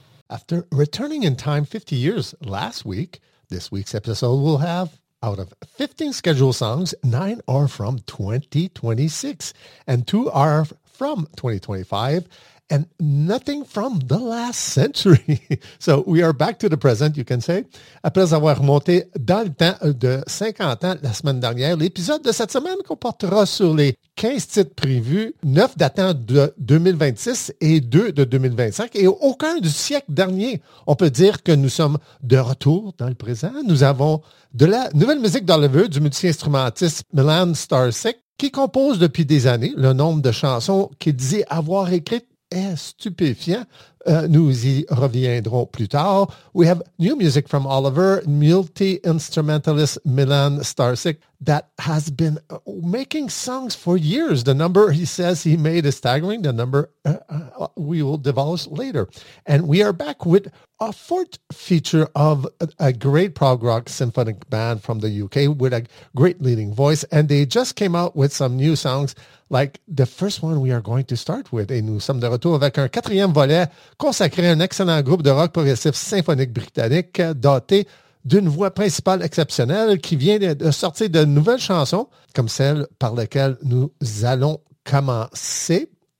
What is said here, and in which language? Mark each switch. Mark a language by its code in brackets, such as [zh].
[en] After returning in time 50 years last week, this week's episode will have, out of 15 scheduled songs, 9 are from 2026 and 2 are from 2025. And nothing from the last century. So we are back to the present, you can say. [fr] Après avoir monté dans le temps de 50 ans la semaine dernière, l'épisode de cette semaine comportera sur les 15 titres prévus, 9 datant de 2026 et 2 de 2025, et aucun du siècle dernier. On peut dire que nous sommes de retour dans le présent. Nous avons de la nouvelle musique d'Oliver, du multi-instrumentiste Milan Starczyk, qui compose depuis des années. Le nombre de chansons qu'il dit avoir écrites est stupéfiant. Nous y reviendrons plus tard. [en] We have new music from Oliver, multi-instrumentalist Milan Starczyk, that has been making songs for years. The number he says he made is staggering. The number we will divulge later. And we are back with a fourth feature of a great prog rock symphonic band from the UK with a great leading voice. And they just came out with some new songs, like the first one we are going to start with. [fr] Et nous sommes de retour avec un quatrième volet consacré à un excellent groupe de rock progressif symphonique britannique doté d'une voix principale exceptionnelle qui vient de sortir de nouvelles chansons comme celle par laquelle nous allons commencer.